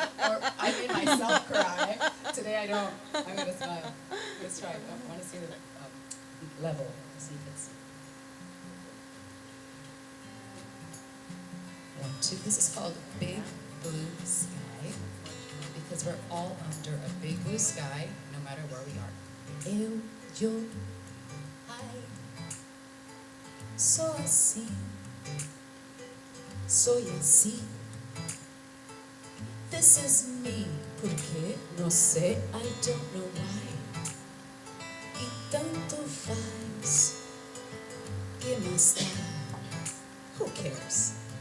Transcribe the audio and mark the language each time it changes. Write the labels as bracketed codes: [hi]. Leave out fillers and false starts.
[en] Or I made myself cry. Today I don't. I'm going to smile. Let's try it. I want to see the level. See if it's. 1, 2. This is called Big Blue Sky because we're all under a big blue sky no matter where we are. [pt] Eu, ai, sou assim, sou assim. [en] This is me, [pt] porque não sei, [en] I don't know why. [pt] E tanto faz, que mais dá, [en] who cares?